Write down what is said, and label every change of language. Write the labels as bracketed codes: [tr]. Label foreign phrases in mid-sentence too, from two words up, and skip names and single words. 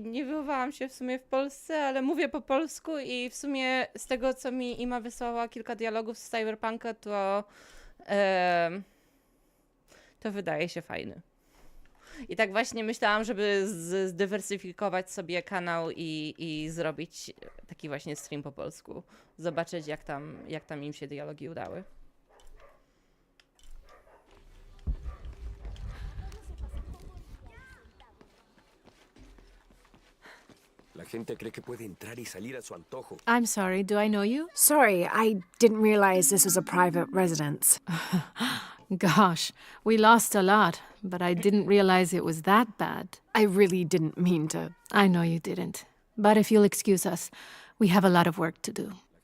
[pl] nie wychowałam się w sumie w Polsce, ale mówię po polsku i w sumie z tego, co mi Ima wysłała kilka dialogów z Cyberpunka, to wydaje się fajny. I tak właśnie myślałam, żeby zdywersyfikować sobie kanał i zrobić taki właśnie stream po polsku. Zobaczyć, jak tam im się dialogi udały. [es] La gente cree que puede entrar y salir a su antojo. [en] I'm sorry, do I know you? Sorry, I didn't realize this was a private residence. Gosh, we lost a lot, but I didn't realize it was that bad. I really didn't mean to. I know you didn't. But if you'll excuse us, we have a lot of work to do.